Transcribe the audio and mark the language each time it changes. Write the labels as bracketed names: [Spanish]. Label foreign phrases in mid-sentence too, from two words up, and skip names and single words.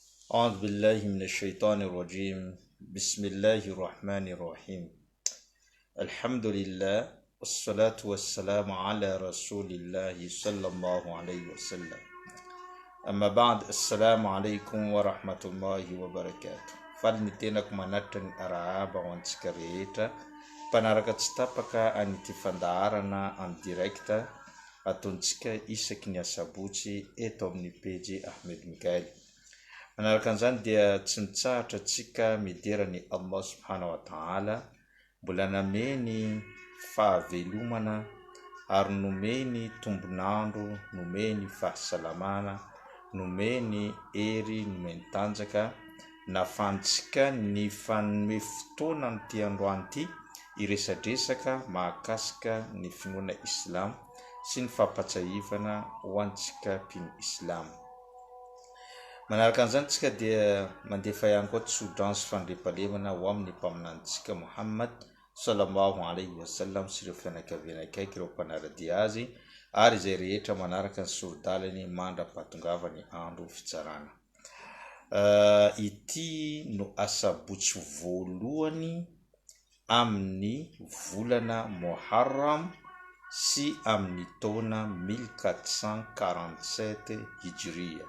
[Arabic] أعوذ بالله من الشيطان الرجيم بسم الله الرحمن الرحيم الحمد لله والصلاة والسلام على رسول الله صلى الله عليه وسلم أما بعد السلام عليكم ورحمة الله وبركاته فالنتينك مناتن أرعاب وانتسكريتا [Malagasy] panaraka tsy tapaka an'ity fandaharana en direct ataontsika isaky ny asabotsy eto amin'ny page Ahmed Mikael. Manaraka an'izany dia tsy mitsahatra antsika miderany Allah [Arabic] سبحانه وتعالى [Malagasy] mbola nameny fahavelomana ary nomeny tombonandro, nomeny fahasalamana, nomeny hery, nomeny tanjaka nahafahantsika ny fanome fotoana n'ity androany ity iresadresaka mahakasika ny finoana Islam sy ny fahampatsahivana ho antsika mpino Islam. Manaraka an'izany tsika dia mandefa ihany koa tsodransy fandriampahalemana ho amin'ny mpaminantsika Muhammad [Arabic] صلى الله عليه وسلم [Malagasy] sy ireo fianakaviana akaiky ireo mpanaradia azy ary izay rehetra manaraka ny sorodalany mandra-pahatongava ny andro fitsarana. Ity no asabotsy voalohany amin'ny volana Muharram sy amin'ny taona 1447 Hijria.